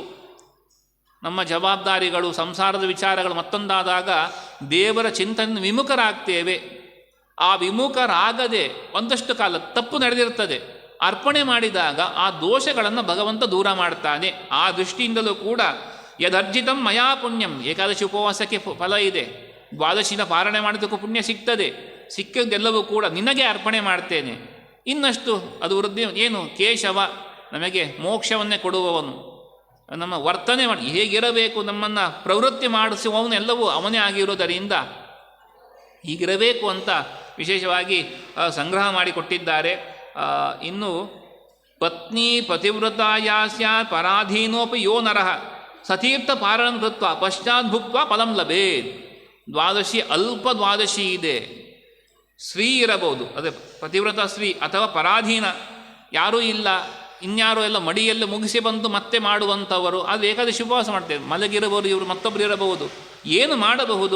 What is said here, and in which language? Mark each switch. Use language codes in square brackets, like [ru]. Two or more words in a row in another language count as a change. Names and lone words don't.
[kn] ನಮ್ಮ ಜವಾಬ್ದಾರಿಗಳು, ಸಂಸಾರದ ವಿಚಾರಗಳು ಮತ್ತೊಂದಾದಾಗ ದೇವರ ಚಿಂತನೆ ವಿಮುಖರಾಗ್ತೇವೆ. ಆ ವಿಮುಖರಾಗದೆ ಒಂದಷ್ಟು ಕಾಲ ತಪ್ಪು ನಡೆದಿರ್ತದೆ. ಅರ್ಪಣೆ ಮಾಡಿದಾಗ ಆ ದೋಷಗಳನ್ನು ಭಗವಂತ ದೂರ ಮಾಡ್ತಾನೆ. ಆ ದೃಷ್ಟಿಯಿಂದಲೂ ಕೂಡ [sa] ಯದರ್ಜಿತಂ ಮಯಾ ಪುಣ್ಯಂ, [kn] ಏಕಾದಶಿ ಉಪವಾಸಕ್ಕೆ ಫಲ ಇದೆ, ದ್ವಾದಶಿನ ಪಾರಣೆ ಮಾಡೋದಕ್ಕೂ ಪುಣ್ಯ ಸಿಗ್ತದೆ. ಸಿಕ್ಕಿದ್ದೆಲ್ಲವೂ ಕೂಡ ನಿನಗೆ ಅರ್ಪಣೆ ಮಾಡ್ತೇನೆ. ಇನ್ನಷ್ಟು ಅದು ವೃದ್ಧಿ ಏನು? ಕೇಶವ, ನಮಗೆ ಮೋಕ್ಷವನ್ನೇ ಕೊಡುವವನು, ನಮ್ಮ ವರ್ತನೆ ಮಾಡಿ ಹೇಗಿರಬೇಕು ನಮ್ಮನ್ನು ಪ್ರವೃತ್ತಿ ಮಾಡಿಸುವವನೆಲ್ಲವೂ ಅವನೇ ಆಗಿರುವುದರಿಂದ ಹೀಗಿರಬೇಕು ಅಂತ ವಿಶೇಷವಾಗಿ ಸಂಗ್ರಹ ಮಾಡಿಕೊಟ್ಟಿದ್ದಾರೆ. [sa] ಇನ್ನು ಪತ್ನಿ ಪತಿವ್ರತಾಯ ಸ್ಯಾತ್ ಪರಾಧೀನೋಪಿ ಯೋ ನರಃ ಸತೀರ್ಥ ಪಾರಣ ಕೃತ್ವ ಪಶ್ಚಾತ್ ಭುಕ್ತ್ವಾ ಫಲಂ ಲಭೇತ್. [kn] ದ್ವಾದಶಿ ಅಲ್ಪ ದ್ವಾದಶಿ ಇದೆ. ಸ್ತ್ರೀ ಇರಬಹುದು, ಅದೇ ಪತಿವ್ರತ ಸ್ತ್ರೀ, ಅಥವಾ ಪರಾಧೀನ ಯಾರೂ ಇಲ್ಲ, ಇನ್ಯಾರೋ ಎಲ್ಲ ಮಡಿಯಲ್ಲಿ ಮುಗಿಸಿ ಬಂದು ಮತ್ತೆ ಮಾಡುವಂಥವರು. ಅದು ಏಕಾದಶಿ ಉಪವಾಸ ಮಾಡ್ತೇವೆ. ಮಲಗಿರಬಹುದು, ಇವರು ಮತ್ತೊಬ್ಬರು ಇರಬಹುದು. ಏನು ಮಾಡಬಹುದು?